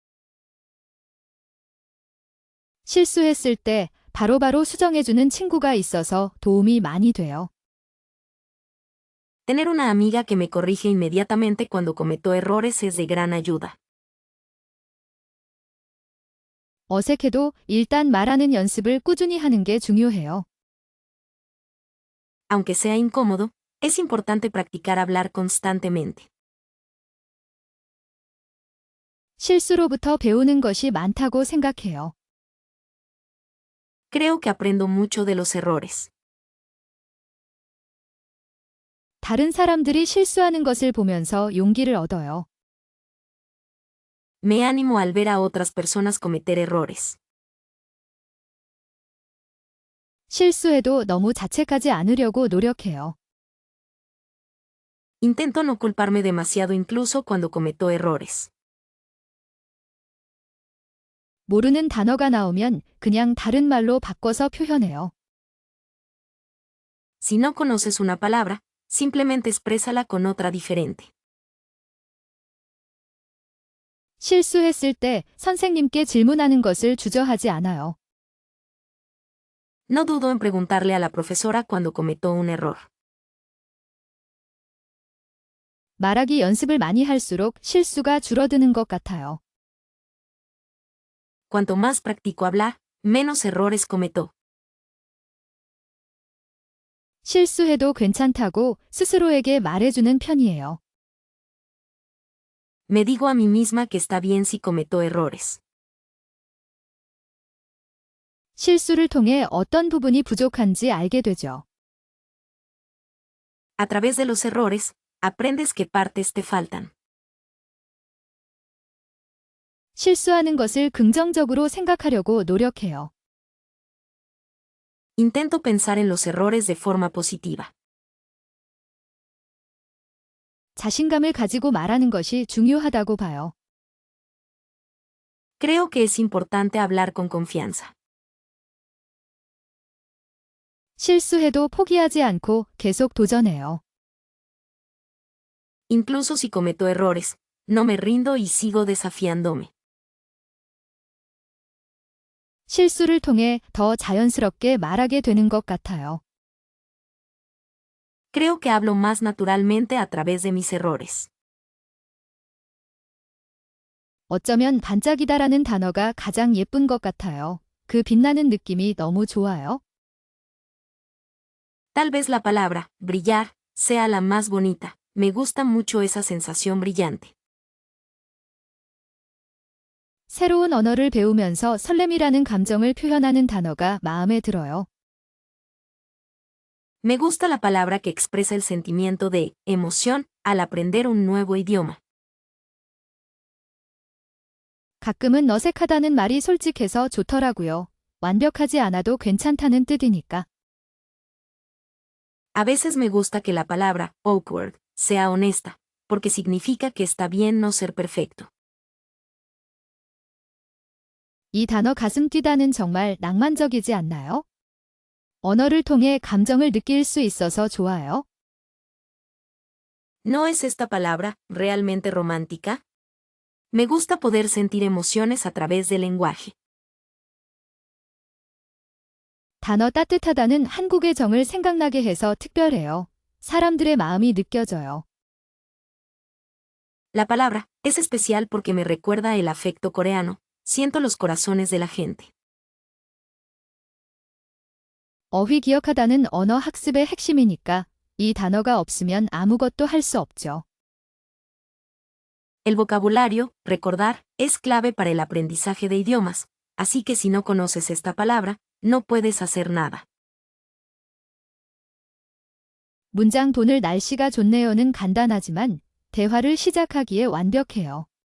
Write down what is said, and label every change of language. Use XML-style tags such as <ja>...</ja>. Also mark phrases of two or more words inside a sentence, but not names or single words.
<ko>실수했을 때 바로바로 수정해주는 친구가 있어서 도움이 많이 돼요.</ko> <es>Tener una amiga que me corrige inmediatamente cuando cometo errores es de gran ayuda.</es> <ko>어색해도 일단 말하는 연습을 꾸준히 하는 게 중요해요.</ko> <es>Aunque sea incómodo, es importante practicar hablar constantemente.</es> <ko>실수로부터 배우는 것이 많다고 생각해요.</ko> <es>Creo que aprendo mucho de los errores.</es> <ko>다른 사람들이 실수하는 것을 보면서 용기를 얻어요.</ko> <es>Me animo al ver a otras personas cometer errores.</es> <ko>실수해도 너무 자책하지 않으려고 노력해요.</ko> <es>Intento no culparme demasiado incluso cuando cometo errores.</es> <ko>모르는 단어가 나오면 그냥 다른 말로 바꿔서 표현해요.</ko> <es>Si no conoces una palabra, simplemente exprésala con otra diferente.</es> <ko>실수했을 때 선생님께 질문하는 것을 주저하지 않아요.</ko> <es>No dudo en preguntarle a la profesora cuando cometo un error.</es> <ko>말하기 연습을 많이 할수록 실수가 줄어드는 것 같아요.</ko> <es>Cuanto más practico hablar, menos errores cometo.</es> <ko>실수해도 괜찮다고 스스로에게 말해주는 편이에요.</ko> <es>Me digo a mí misma que está bien si cometo errores.</es> <ko>실수를 통해 어떤 부분이 부족한지 알게 되죠.</ko> <es>A través de los errores, aprendes qué partes te faltan.</es> <ko>실수하는 것을 긍정적으로 생각하려고 노력해요.</ko> <es>Intento pensar en los errores de forma positiva.</es> <ko>자신감을 가지고 말하는 것이 중요하다고 봐요.</ko> <es>Creo que es importante hablar con confianza.</es> <ko>실수해도 포기하지 않고 계속 도전해요.</ko> <es>Incluso si cometo errores, no me rindo y sigo desafiándome.</es> <ko>실수를 통해 더 자연스럽게 말하게 되는 것 같아요.</ko> <es>Creo que hablo más naturalmente a través de mis errores.</es> <ko>어쩌면 반짝이다라는 단어가 가장 예쁜 것 같아요. 그 빛나는 느낌이 너무 좋아요.</ko> <es>Tal vez la palabra, brillar, sea la más bonita. Me gusta mucho esa sensación brillante.</es> <ko>새로운 언어를 배우면서 설렘이라는 감정을 표현하는 단어가 마음에 들어요.</ko> <es>Me gusta la palabra que expresa el sentimiento de emoción al aprender un nuevo idioma.</es> <ko>가끔은 어색하다는 말이 솔직해서 좋더라고요. 완벽하지 않아도 괜찮다는 뜻이니까.</ko> <es>A veces me gusta que la palabra awkward sea honesta, porque significa que está bien no ser perfecto.</es> <ko>이 단어 가슴 뛰다는 정말 낭만적이지 않나요? 언어를 통해 감정을 느낄 수 있어서 좋아요.</ko> <es>¿No es esta palabra realmente romántica? Me gusta poder sentir emociones a través del lenguaje.</es> <ko>단어 따뜻하다는 한국의 정을 생각나게 해서 특별해요. 사람들의 마음이 느껴져요.</ko> <es>La palabra es especial porque me recuerda el afecto coreano. Siento los corazones de la gente.</es> <ko>어휘 기억하다는 언어 학습의 핵심이니까 이 단어가 없으면 아무것도 할 수 없죠.</ko> <es>El vocabulario, recordar, es clave para el aprendizaje de idiomas, así que si no conoces esta palabra, no puedes hacer nada.</es> <ko>문장 돈을 날씨가 좋네요는 간단하지만 대화를 시작하기에 완벽해요.</ko>